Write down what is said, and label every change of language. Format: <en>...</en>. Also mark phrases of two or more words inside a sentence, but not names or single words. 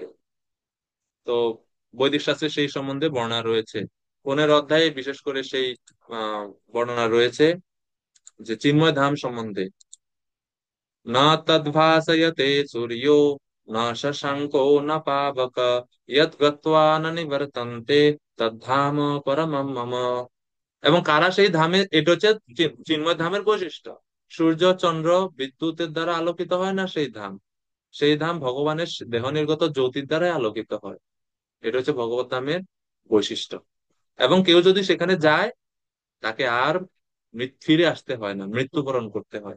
<bn>তো বৈদিক শাস্ত্রে সেই সম্বন্ধে বর্ণনা রয়েছে। 15 অধ্যায়ে বিশেষ করে সেই বর্ণনা রয়েছে যে চিন্ময় ধাম সম্বন্ধে।</bn> <sa>न तद्भासयते सूर्यो न शशाङ्को न पावक यद् गत्वा न निवर्तन्ते तद्धाम परमं मम।</sa> <bn>এবং কারা সেই ধামে, এটা হচ্ছে চিন্ময় ধামের বৈশিষ্ট্য। সূর্য চন্দ্র বিদ্যুতের দ্বারা আলোকিত হয় না সেই ধাম, সেই ধাম ভগবানের দেহ নির্গত জ্যোতির দ্বারাই আলোকিত হয়। এটা হচ্ছে ভগবত ধামের বৈশিষ্ট্য। এবং কেউ যদি সেখানে যায়, তাকে আর ফিরে আসতে হয় না, মৃত্যুবরণ করতে হয় না।</bn>